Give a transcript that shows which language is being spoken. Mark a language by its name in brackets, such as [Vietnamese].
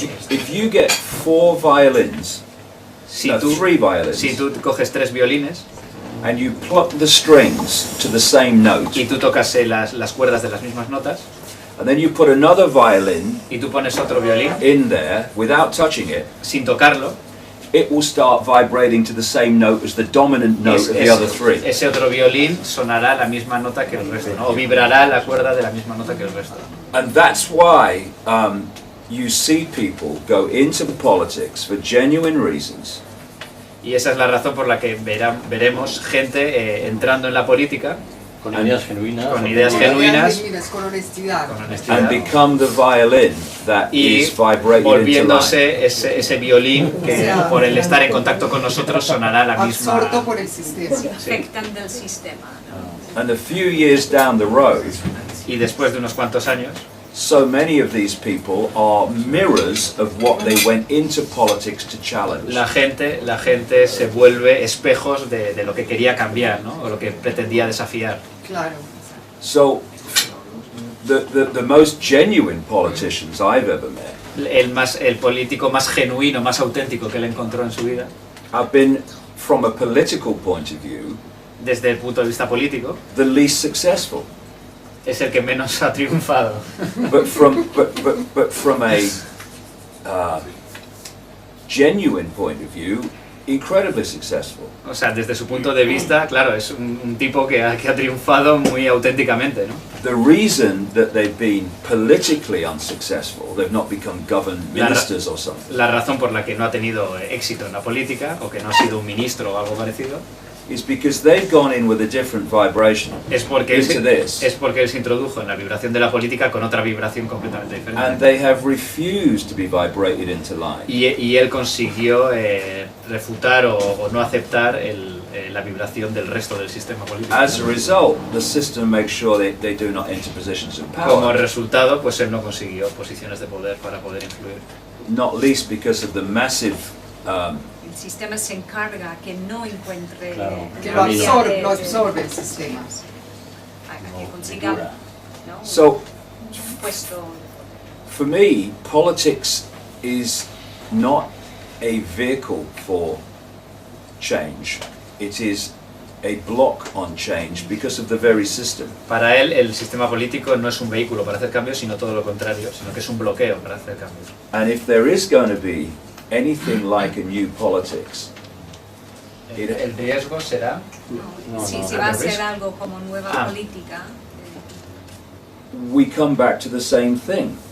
[English] If you get 4 violins, three violins, [Spanish] si tú coges 3 violines, [English] and you pluck the strings to the same note, [Spanish] y tú tocas las cuerdas de las mismas notas, [English] and then you put another violin, [Spanish] y tú pones otro violín, [English] in there without touching it, [Spanish] sin tocarlo, [English] it will start vibrating to the same note as the dominant note of the other 3. [Spanish] Ese otro violín sonará la misma nota que el resto, ¿no? O vibrará la cuerda de la misma nota que el resto. [English] And that's why you see people go into politics for genuine reasons. [Spanish] Y esa es la razón por la que veremos gente entrando en la política con ideas genuinas, con honestidad, [English] and become the violin that is vibrating [Spanish] volviéndose ese violín que por el estar en contacto con nosotros sonará la misma. Absorto por el sistema. Afectan del sistema, ¿no? [English] And a few years down the road, [Spanish] y después de unos cuantos años, [English] so many of these people are mirrors of what they went into politics to challenge. [Spanish] La gente se vuelve espejos de lo que quería cambiar, ¿no? O lo que pretendía desafiar. Claro. [English] So, the most genuine politicians I've ever met, [Spanish] el político más genuino, más auténtico que él encontró en su vida, [English] have been, from a political point of view, [Spanish] desde el punto de vista político, [English] the least successful. [Spanish] Es el que menos ha triunfado. [English] But from a genuine point of view, incredibly successful. [Spanish] O sea, desde su punto de vista, claro, es un tipo que ha triunfado muy auténticamente, ¿no? [English] The reason that they've been politically unsuccessful, they've not become government ministers or something. [Spanish] La razón por la que no ha tenido éxito en la política, o que no ha sido un ministro o algo parecido, [English] is because they've gone in with a different vibration into this. [Spanish] Es porque él se introdujo en la vibración de la política con otra vibración completamente diferente. [English] And they have refused to be vibrated into line. [Spanish] Y él consiguió refutar o no aceptar la vibración del resto del sistema político. [English] As a result, the system makes sure that they do not enter positions of [Spanish] Como [English] power. [Spanish] resultado, pues él no consiguió posiciones de poder para poder influir. [English] Not least because of the massive [Spanish] El sistema se encarga que no encuentre Que la vía de- lo absorbe el sistema. a que consiga, ¿no? [English] So, [Spanish] un puesto. [English] for me, politics is not a vehicle for change. It is a block on change because of the very system. [Spanish] Para él, el sistema político no es un vehículo para hacer cambios, sino todo lo contrario, sino que es un bloqueo para hacer cambios. [English] And if there is going to be anything like a new politics, [Spanish] El riesgo será Si va a ser algo como nueva política, [English] we come back to the same thing.